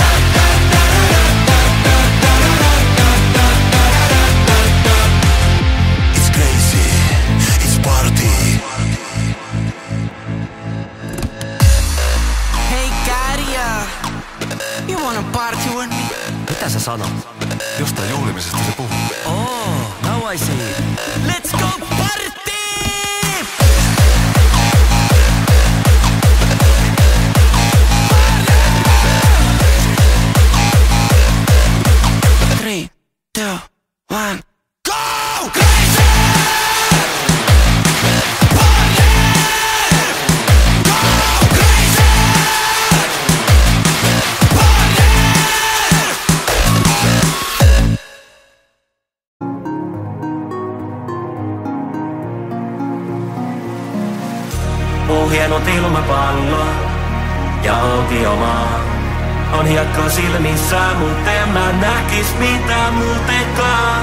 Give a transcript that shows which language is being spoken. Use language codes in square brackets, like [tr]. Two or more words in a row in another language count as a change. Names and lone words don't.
[en] It's crazy. It's party. Hey Kärjä, you wanna party with me? [fi] Mitä sä sanot? Jostain juhlimisesta se puhuu. [en] Oh, now I see. Let's go party! Three, two, one. Go crazy! Party! Go crazy! Party! [fi] On hienot ilmapallo ja autiomaa. On hiekkaa silmissä, mut en mä näkis mitään muutenkaan.